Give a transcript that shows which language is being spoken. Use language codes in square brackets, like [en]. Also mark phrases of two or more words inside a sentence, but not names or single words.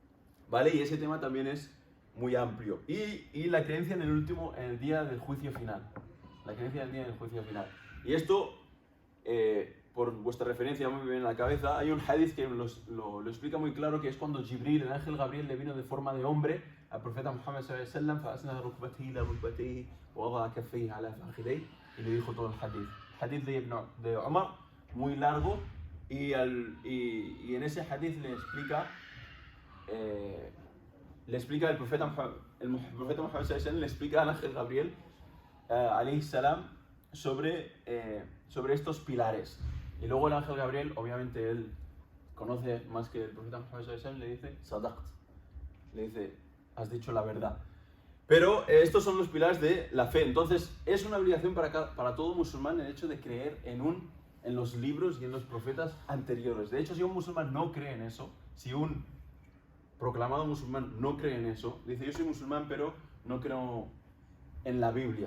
[es] Y ese tema también es muy amplio. Y la creencia en el día del juicio final. La creencia en el día del juicio final. Y esto, por vuestra referencia muy bien en la cabeza, hay un hadith que lo explica muy claro, que es cuando Jibril, el ángel Gabriel, le vino de forma de hombre al profeta Muhammad [ar] صلى الله عليه وسلم, فأسند ركبته إلى ركبتيه ووضع كفيه على فخذيه, [es] y le dijo todo el hadith. Hadith de Umar, muy largo, y en ese hadith le explica el profeta Muhammad [ar] صلى الله عليه وسلم, [es] le explica al ángel Gabriel [ar] عليه السلام [es] sobre estos pilares. Y luego el ángel Gabriel, obviamente él conoce más que el profeta Muhammad [ar] صلى الله عليه وسلم, [es] le dice sadaqt, le dice has dicho la verdad. Pero estos son los pilares de la fe. Entonces, es una obligación para todo musulmán el hecho de creer en los libros y en los profetas anteriores. De hecho, si un musulmán no cree en eso, si un proclamado musulmán no cree en eso, dice, yo soy musulmán, pero no creo en la Biblia.